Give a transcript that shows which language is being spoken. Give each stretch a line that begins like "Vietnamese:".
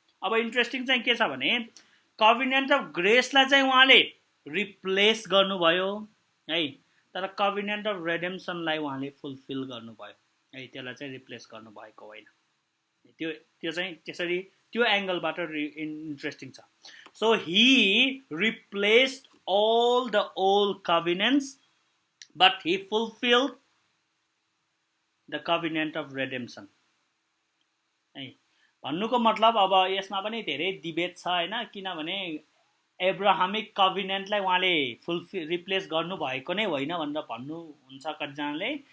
Nepali: अब इन्ट्रेस्टिङ चाहिँ के छ भने कभिनेन्ट अफ ग्रेसलाई चाहिँ उहाँले रिप्लेस गर्नुभयो है, तर कभिनेन्ट अफ रेडेम्सनलाई उहाँले फुलफिल गर्नुभयो है, त्यसलाई चाहिँ रिप्लेस गर्नुभएको होइन। त्यो चाहिँ त्यसरी त्यो एङ्गलबाट इन्ट्रेस्टिङ छ।
English: so he replaced all the old covenants, but he fulfilled the covenant of redemption
Nepali: है। भन्नुको मतलब अब यसमा पनि धेरै डिबेट छ होइन, किनभने एब्राहमिक कभिनेन्टलाई उहाँले रिप्लेस गर्नुभएको नै होइन भनेर भन्नुहुन्छ कतिजनाले।